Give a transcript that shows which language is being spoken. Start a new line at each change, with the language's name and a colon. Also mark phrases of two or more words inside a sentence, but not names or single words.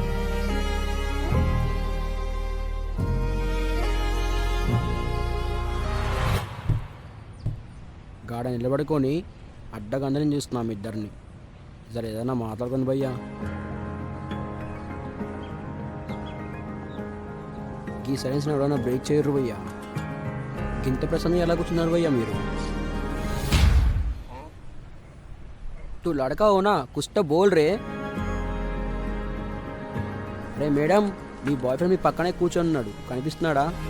Telugu: గాడ నిలబడుకొని అడ్డగందరం చూస్తున్నాం ఇద్దరిని. జర ఏదైనా మాట్లాడుకొని భయ్యా. ఈ సైలెన్స్ ఎవరైనా బ్రేక్ చేయరు భయ్యా. ఇంత ప్రసన్న ఎలా కూర్చున్నారు భయ్యా మీరు?
Hindi: तू लड़का हो ना, कुछ तो बोल रे.
Telugu: అరే మేడం, మీ
English: boy friend
Telugu: మీ పక్కనే కూర్చొన్నాడు, కనిపిస్తున్నాడా?